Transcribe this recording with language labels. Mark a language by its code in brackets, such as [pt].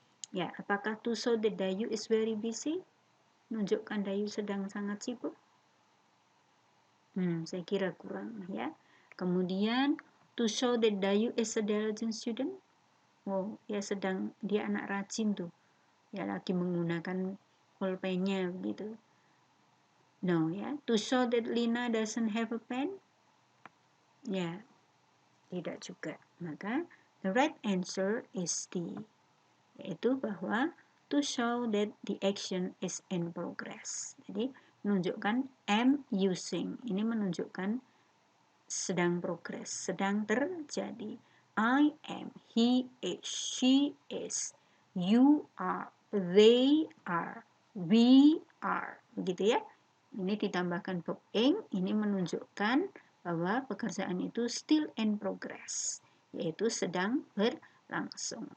[id] Ya, apakah [en] to show that Dayu is very busy? [id] Menunjukkan Dayu sedang sangat sibuk? Saya kira kurang ya. [en] Kemudian to show that Dayu is a diligent student? [id] Oh, dia anak rajin tuh. Ya lagi menggunakan pulpennya begitu. [en] No ya. To show that Lina doesn't have a pen? [id] Ya, tidak juga. [en] Maka the right answer is D. [id] Yaitu bahwa [en] to show that the action is in progress. [id] Jadi menunjukkan am using. Ini menunjukkan sedang progress, sedang terjadi. [en] I am, he is, she is, you are, they are, we are. [id] Begitu ya. Ini ditambahkan verb ing, ini menunjukkan bahwa pekerjaan itu [en] still in progress, [id] yaitu sedang berlangsung.